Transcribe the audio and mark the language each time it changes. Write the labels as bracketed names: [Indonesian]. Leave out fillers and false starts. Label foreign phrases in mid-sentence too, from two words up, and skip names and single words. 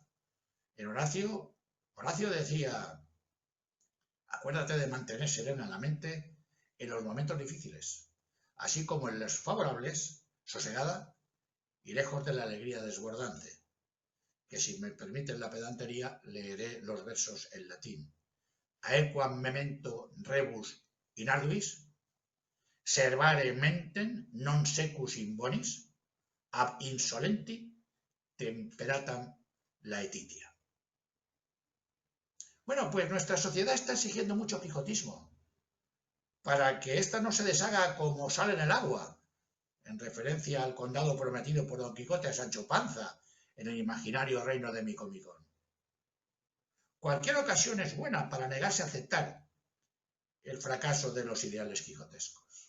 [Spanish] En Horacio decía, acuérdate de mantener serena la mente en los momentos difíciles, así como en los favorables, sosegada y lejos de la alegría desbordante. Que si me permiten la pedantería, leeré los versos en latín. [Latin] Aequam memento rebus in arduis, servare mentem non secus in bonis, ab insolenti temperatam laetitia. [Spanish] Bueno, pues nuestra sociedad está exigiendo mucho quijotismo, para que ésta no se deshaga como sal en el agua, en referencia al condado prometido por Don Quijote a Sancho Panza, en el imaginario reino de Micomicón. Cualquier ocasión es buena para negarse a aceptar el fracaso de los ideales quijotescos.